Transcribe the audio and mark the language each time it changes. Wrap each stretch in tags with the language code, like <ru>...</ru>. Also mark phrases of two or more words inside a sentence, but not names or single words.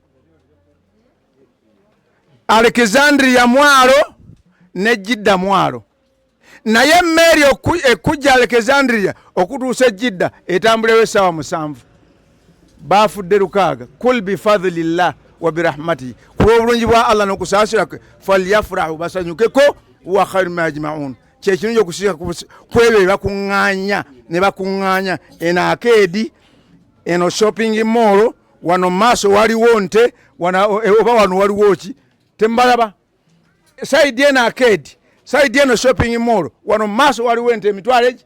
<lg>Alexandria mwalo ne Jidda mwalo. Naye emmeri ekujja Alexandria okutuusa ejjidda etambulewo essaawa 7. bafudde lukaaga.</lg> <ar>قل بفضل الله وبرحمته,</ar> <lg>kulw'obulungi bwa Allah n'okusaasira kwe, falyafrahu, basanyukeko,</lg> <ar>هو خير مما يجمعون,</ar> <lg>kyekirungi okusinga kwebyo bye bakuŋŋaanya ne bakuŋŋaanya. Eno akeedi, eno</lg> <en>shopping mall,</en> <lg>wano maaso waliwo nte, oba wano waliwo ki, tembalaba. Saidi eno akeedi, saidi eno</lg> <en>shopping mall,</en> <lg>wano maaso waliwo ente emitwalo egi.</lg>